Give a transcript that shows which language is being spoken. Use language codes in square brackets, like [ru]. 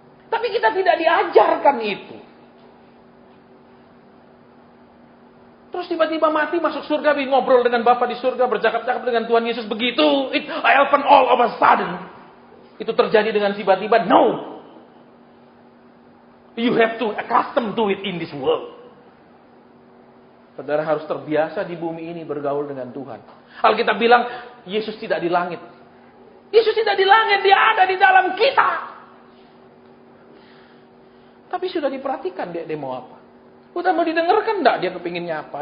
[id] Tapi kita tidak diajarkan itu. Terus tiba-tiba mati masuk surga, ngobrol dengan Bapa di surga, bercakap-cakap dengan Tuhan Yesus begitu. [en] It happen all of a sudden. [id] Itu terjadi dengan tiba-tiba. [en] No. You have to accustom to it in this world. [id] Saudara harus terbiasa di bumi ini bergaul dengan Tuhan. Alkitab bilang, Yesus tidak di langit. Yesus tidak di langit, dia ada di dalam kita. Tapi sudah diperhatikan dia mau apa. Udah mau didengarkan enggak dia kepinginnya apa.